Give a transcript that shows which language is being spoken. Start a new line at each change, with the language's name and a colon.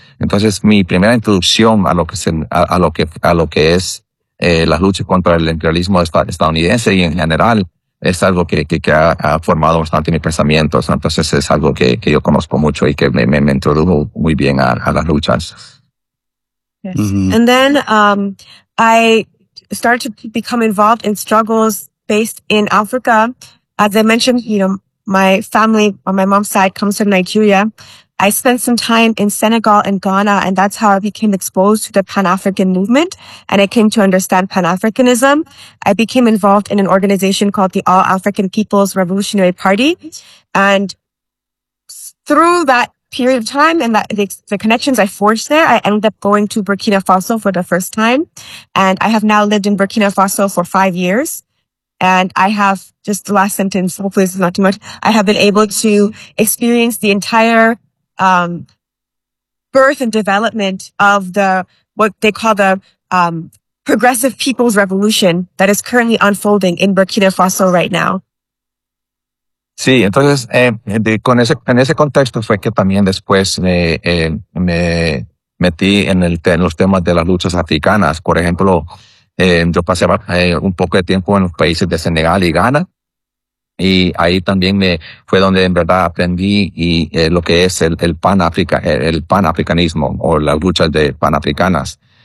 Spanish: Entonces, mi primera introducción a lo que es las luchas contra el imperialismo estadounidense y en general es algo que ha formado bastante mis pensamientos. Entonces, es algo que yo conozco mucho y que me introdujo muy bien a las luchas.
English: Yes. And then I started to become involved in struggles based in Africa. As I mentioned, you know, my family on my mom's side comes from Nigeria. I spent some time in Senegal and Ghana, and that's how I became exposed to the Pan-African movement, and I came to understand Pan-Africanism. I became involved in an organization called the All African People's Revolutionary Party. And through that period of time and the connections I forged there, I ended up going to Burkina Faso for the first time. And I have now lived in Burkina Faso for 5 years. And I have, just the last sentence, hopefully this is not too much, I have been able to experience the entire birth and development of what they call the Progressive People's Revolution that is currently unfolding in Burkina Faso right now.
Spanish: Sí, entonces, en ese contexto fue que también después me metí en los temas de las luchas africanas. Por ejemplo, yo pasé un poco de tiempo en los países de Senegal y Ghana, y ahí también fue donde en verdad aprendí lo que es el panafricanismo o las luchas de panafricanas.